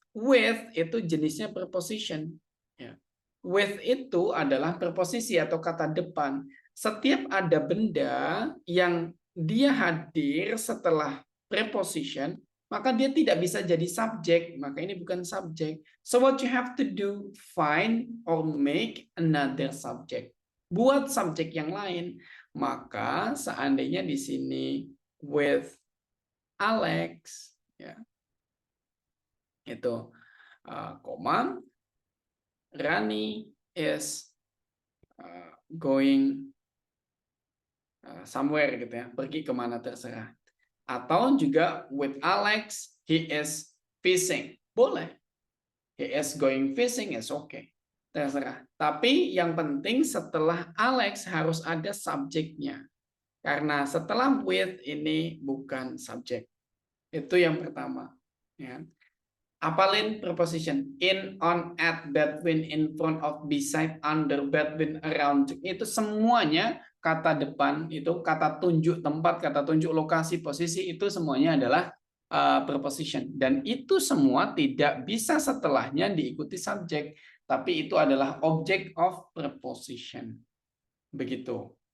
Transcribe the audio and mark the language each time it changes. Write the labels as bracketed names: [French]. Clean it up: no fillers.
[Indonesian] With itu jenisnya preposition. Ya. With itu adalah preposisi atau kata depan. Setiap ada benda yang dia hadir setelah preposition, maka dia tidak bisa jadi subjek. Maka ini bukan subjek. [English] So what you have to do, find or make another subject. [Indonesian] Buat subjek yang lain. Maka seandainya di sini with Alex, ya, itu koma, [English] Rani is going somewhere [Indonesian] gitu ya, pergi kemana terserah. Atau juga [English] with Alex, he is fishing, [Indonesian] boleh. [English] He is going fishing is okay, [Indonesian] terserah. Tapi yang penting setelah Alex harus ada subjeknya. Karena setelah with ini bukan subjek. Itu yang pertama. Ya. Apalin preposition [English] in, on, at, between, in front of, beside, under, between, around. [Indonesian] Itu semuanya kata depan, itu kata tunjuk tempat, kata tunjuk lokasi, posisi, itu semuanya adalah preposition. Dan itu semua tidak bisa setelahnya diikuti subjek. Tapi itu adalah object of preposition. Begitu.